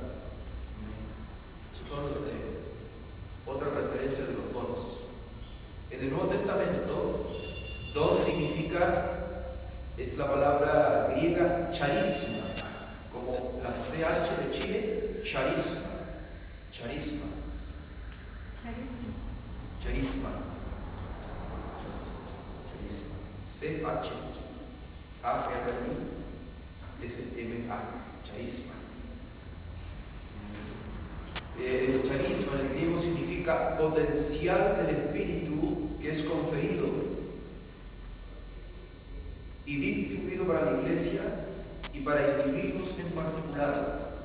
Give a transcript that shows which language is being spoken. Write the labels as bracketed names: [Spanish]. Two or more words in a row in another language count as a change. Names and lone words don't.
[Spanish] Esos son otra referencia de los dones. En el Nuevo Testamento, don significa, es la palabra griega charisma, como la CH de Chile, charisma. Charisma. Charisma. CH. A-R-I-S-M-A. Charisma. El charisma en el griego significa potencial del espíritu que es conferido y distribuido para la iglesia y para individuos en particular.